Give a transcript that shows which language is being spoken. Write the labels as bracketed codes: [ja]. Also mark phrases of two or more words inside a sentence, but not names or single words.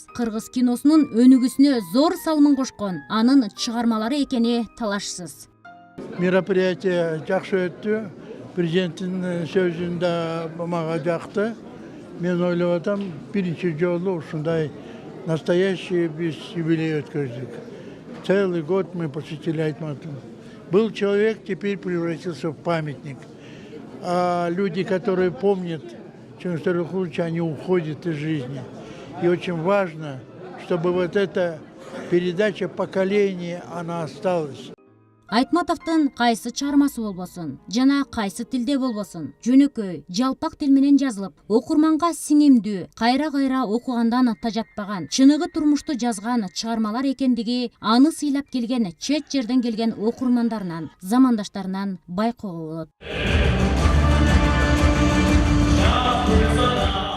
[ky] Кыргыз киносунун өнүгүүсүнө зор салымын кошкон анын чыгармалары экени талашсыз. Мероприятие жакшы өттү. Президенттин сөзүн да мага жакты. Мен ойлоп атам, биринчи жолу ушундай настоящий биз юбилей өткөздүк. [ru] Целый год мы посвятили Айтматову. Был человек, теперь превратился в памятник. А люди, которые помнят Чингиза Тойрокуловича, они уходят из жизни. И очень важно, чтобы вот эта передача поколений, она осталась. [ky] Айтматовдун кайсы чыгармасы болбосун жана кайсы тилде болбосун жөнөкөй, жалпак тил менен жазылып, окурманга сиңимдүү, кайра окугандан тажатпаган, чыныгы турмушту жазган чыгармалар экендиги аны сыйлап келген чет жерден келген окурмандарынан, замандаштарынан байкоого болот.